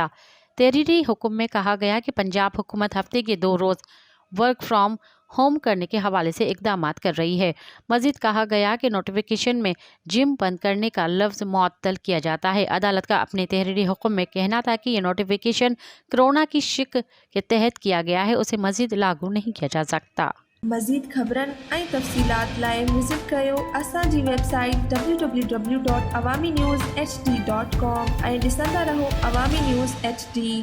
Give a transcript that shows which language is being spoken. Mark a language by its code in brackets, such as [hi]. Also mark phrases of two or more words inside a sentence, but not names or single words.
[ur] تحریری حکم میں کہا گیا کہ پنجاب حکومت ہفتے کے 2 روز [en] work from home [ur] کرنے کے حوالے سے اقدامات کر رہی ہے۔ مزید کہا گیا کہ نوٹیفیکیشن میں جم بند کرنے کا لفظ معطل کیا جاتا ہے۔ عدالت کا اپنے تحریری حکم میں کہنا تھا کہ یہ نوٹیفیکیشن کرونا کی شق کے تحت کیا گیا ہے، اسے مزید لاگو نہیں کیا جا سکتا۔ [sd] مزید خبرن ऐं तफ़सीलात लाइ विज़िट कयो असांजी वेबसाइट www.awamiNewsHD.com ऐं ॾिसंदा रहो अवामी न्यूज़ HD।